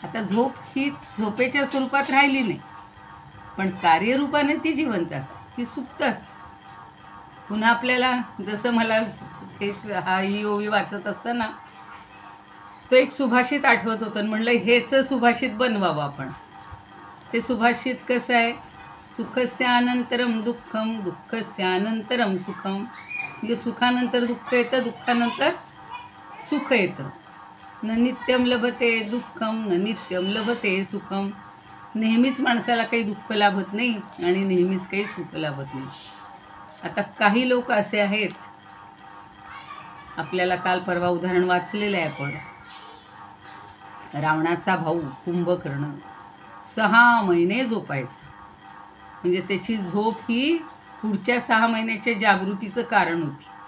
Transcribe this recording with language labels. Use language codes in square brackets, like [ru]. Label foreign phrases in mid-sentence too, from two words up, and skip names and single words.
[mr] आता झोप ही झोपेच्या स्वरूपात राहिली नाही, पण कार्यरूपाने ती जिवंत असते, ती सुप्त असते. पुन्हा आपल्याला जसं मला ही ओवी वाचत असताना तो एक सुभाषित आठवत होतं, म्हणलं हेच सुभाषित बनवावं आपण. ते सुभाषित कसं आहे, [sa] सुखस्यानंतरम दुःखम दुःखस्यानंतरम सुखम, [mr] म्हणजे सुखानंतर दुःख येतं, दुःखानंतर सुख येतं. [sa] न नित्यम लभते दुःखम न नित्यम लभते सुखम. [mr] नेहमीच माणसाला काही दुःख लाभत नाही आणि नेहमीच काही सुख लाभत नाही. आता काही लोक असे आहेत, आपल्याला काल परवा उदाहरण वाचलेलं आहे आपण, रावणाचा भाऊ कुंभकर्ण 6 महिने झोपायचा, म्हणजे त्याची झोप ही पुढच्या 6 महिन्याच्या जागृतीचं कारण होती.